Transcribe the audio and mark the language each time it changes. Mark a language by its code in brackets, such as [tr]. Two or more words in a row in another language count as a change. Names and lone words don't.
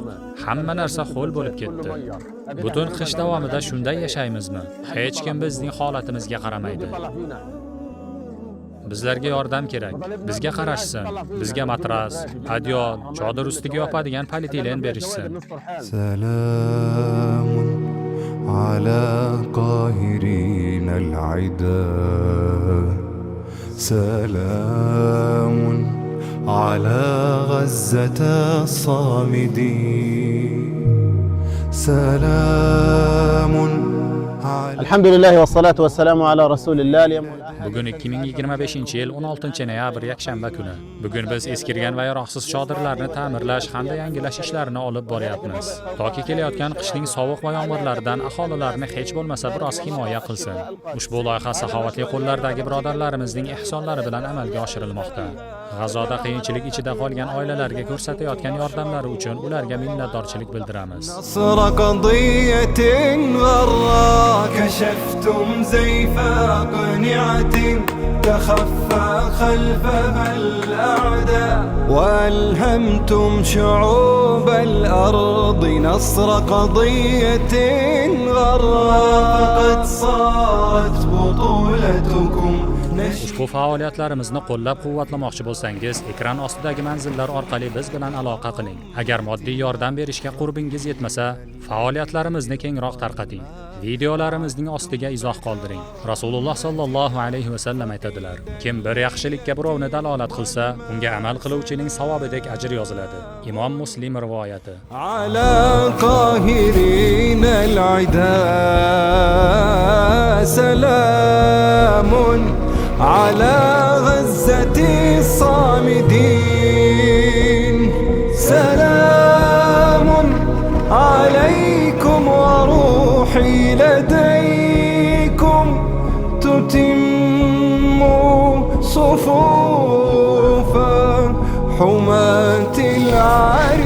[uz] Hamma narsa ho'l bo'lib ketdi. Butun qish davomida shunday yashaymizmi? Hech kim bizning holatimizga qaramaydi. Bizlarga yordam kerak. Bizga qarashsin. Bizga matras, adyol, chodir ustiga yopadigan polietilen berishsin. [ar] سلام على قاهرين العدا. Salamun على غزة الصامدين سلام الحمد لله والصلاة والسلام على رسول الله. [uz] Bugun 2025-yil 16-noyabr yakshanba kuni. Bugun biz eskirgan va yaroqsiz chodirlarni ta'mirlash hamda yangilash ishlarini olib boryapmiz. Toki kelayotgan qishning sovuq va yomg'irlaridan aholilarni hech bo'lmasa biroz himoya qilsin. Ushbu loyiha saxovatli qo'llardagi birodarlarimizning ihsonlari bilan amalga oshirilmoqda. G'azoda qiyinchilik ichida qolgan oilalarga ko'rsatayotgan yordamlari uchun ularga minnatdorchilik bildiramiz. [ar] كشفتم زيف قنعة تخفى خلفها الأعداء وألهمتم شعوب الأرض نصر قضية غراء فقد صارت بطولتكم. [uz] Ushbu faoliyatlarimizni qo'llab-quvvatlamoqchi bo'lsangiz, ekran ostidagi manzillar orqali biz bilan aloqa qiling. Agar moddiy yordam berishga qurbingiz yetmasa, faoliyatlarimizni kengroq tarqating. Videolarimizning ostiga izoh qoldiring. Rasululloh [ar] صلى الله عليه وسلم [uz] aytadilar: kim bir yaxshilikka birovni dalolat qilsa, unga amal qiluvchining savobidek ajr yoziladi. Imom Muslim rivoyati. [ar] على قاهرين العدا سلام على غزة الصامدين سلام عليكم وروحي لديكم تتم صفوف حماة العالم.